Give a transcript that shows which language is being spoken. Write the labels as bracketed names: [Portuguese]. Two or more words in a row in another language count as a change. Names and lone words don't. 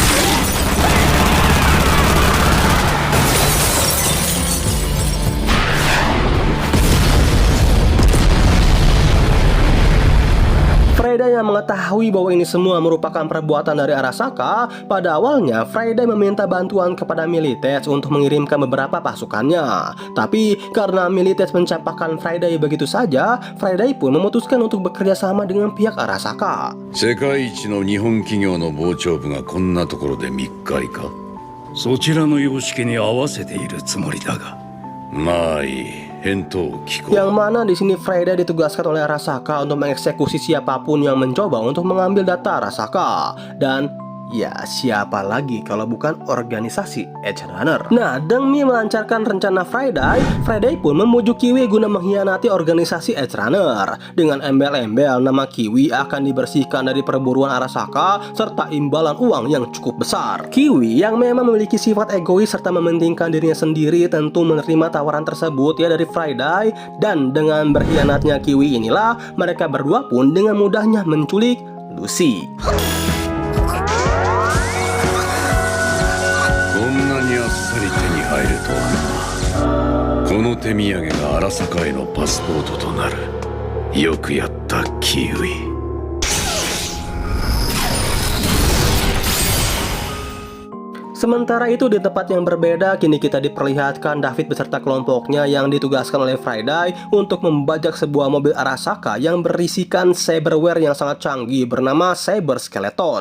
[Indonesian] Friday yang mengetahui bahwa ini semua merupakan perbuatan dari Arasaka, pada awalnya Friday meminta bantuan kepada Milites untuk mengirimkan beberapa pasukannya. Tapi karena Milites mencampakkan Friday begitu saja, Friday pun memutuskan untuk bekerja sama dengan pihak Arasaka. [Japanese] 世界一の日本企業の傍聴部がこんなところで密会か。そちらの様式に合わせているつもりだが。まあいい。返答を聞こう。 [Indonesian] Yang mana di sini Friday ditugaskan oleh Arasaka untuk mengeksekusi siapapun yang mencoba untuk mengambil data Arasaka. Dan ya siapa lagi kalau bukan organisasi Edge Runner. Nah, demi melancarkan rencana Friday pun membujuk Kiwi guna mengkhianati organisasi Edge Runner. Dengan embel-embel nama Kiwi akan dibersihkan dari perburuan Arasaka serta imbalan uang yang cukup besar. Kiwi yang memang memiliki sifat egois serta mementingkan dirinya sendiri tentu menerima tawaran tersebut ya dari Friday, dan dengan berkhianatnya Kiwi inilah mereka berdua pun dengan mudahnya menculik Lucy. [Japanese] あっさり手に入るとはな。この手土産が荒坂へのパスポートとなる。よくやったキウイ。 [Indonesian] Sementara itu di tempat yang berbeda, kini kita diperlihatkan David beserta kelompoknya yang ditugaskan oleh Friday untuk membajak sebuah mobil Arasaka yang berisikan cyberware yang sangat canggih bernama Cyber Skeleton.